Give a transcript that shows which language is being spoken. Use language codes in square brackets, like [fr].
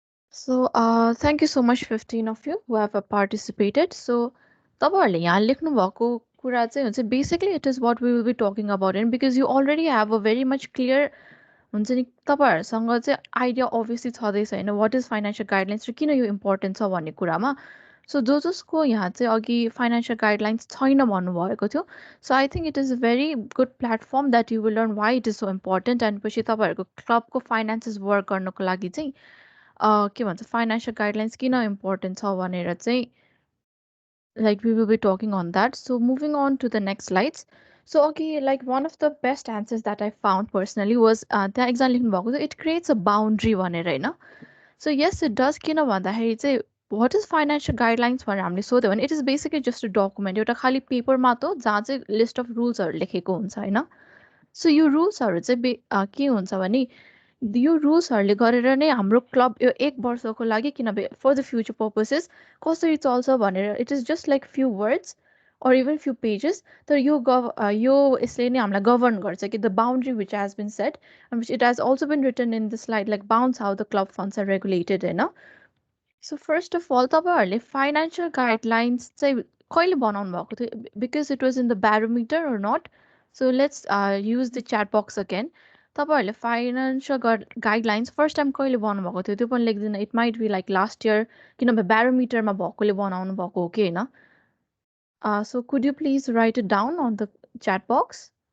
[en] So thank you so much 15 of you who have participated. So तपाईँहरूले यहाँ लेख्नु भएको कुरा चाहिँ हुन्छ basically it is what we will be talking about and because you already have a very much clear हुन्छ नि तपाईँहरूसँग चाहिँ आइडिया obviously छँदैछ हैन what is financial guidelines र किन यो important छ भन्ने कुरामा. [ne] So जसको यहाँ चाहिँ अघि financial guidelines छैन भन्नुभएको थियो. [en] So I think it is a very good platform that you will learn why it is so important and पछि तपाईँहरूको क्लबको finances work गर्नको लागि चाहिँ के भन्छ financial guidelines किन important छ भनेर चाहिँ like we will be talking on that. So moving on to the next slides. So okay, like one of the best answers that I found personally was त्यहाँ exam लेख्नु भएको थियो it creates a boundary भनेर हैन. [ne] So yes it does किन भन्दाखेरि चाहिँ what is financial guidelines भनेर हामीले सोध्यो भने it is basically just a document एउटा खाली पेपरमा त जहाँ चाहिँ list of rules- हरु लेखेको हुन्छ हैन. [en] So यो rules-हरु चाहिँ के हुन्छ भने यो रुल्सहरूले गरेर नै हाम्रो क्लब यो 1 वर्षको लागि किनभने for the future purposes कसरी चल्छ भनेर it is just like few words or even few pages तर यो यसले नै हामीलाई govern गर्छ कि the boundary which has been set and which it has also been written in the slide like bounds how the club funds are regulated हैन. So first of all तपाईँहरूले financial guidelines चाहिँ कहिले बनाउनु भएको थियो because it was in the barometer or not. So let's use the chat box again. [ne] तपाईँहरूले financial guidelines first time कहिले बनाउनु भएको थियो त्यो पनि लेख्दिन it might be like last year किनभने barometerमा भएकोले बनाउनु भएको हो कि हैन. [en] So could you please write it down on the chat box?